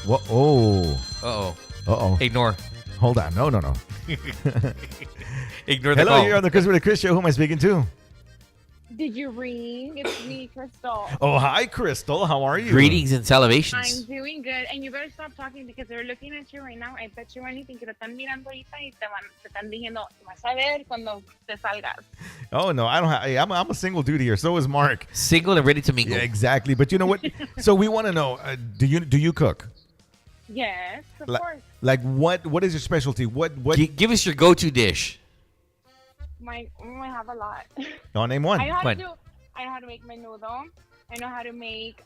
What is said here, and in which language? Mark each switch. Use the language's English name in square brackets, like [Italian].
[English] Whoa, Uh-oh. Ignore. Hold on. No. Ignore the Hello, call. you're on the Chrispity Chris Show. Who am I speaking to? Did you ring? It's me, Crystal. Oh, hi, Crystal. How are you? Greetings and salivations. I'm doing good. And you better stop talking because they're looking at you right now. I bet you anything [Spanish] que te están mirando ahorita y te están diciendo, vas a ver cuando te salgas. [English] Oh, no. I don't. I'm a single dude here. So is Mark. Single and ready to mingle. Yeah, exactly. But you know what? So we want to know, do you cook? Yes, of course. Like what is your specialty? What? Give us your go-to dish. I have a lot. No, name one. I know how to make menudo. I know how to make